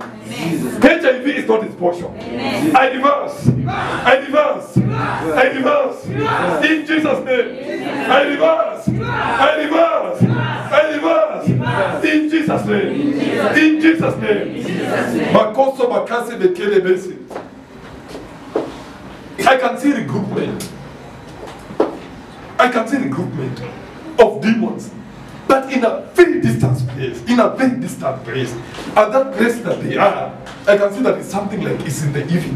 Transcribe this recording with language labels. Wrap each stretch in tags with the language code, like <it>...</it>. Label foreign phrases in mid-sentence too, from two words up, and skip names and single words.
<en>HIV is not his portion. I reverse. I reverse. I reverse. In Jesus' name. I reverse. I reverse. I reverse. In Jesus' name. In Jesus' name. Makoso makase bekele besi. I can see recruitment. I can see recruitment of demons, but in a very distant place, in a very distant place. At that place that they are, I can see that it's something like it's in the evening.</en>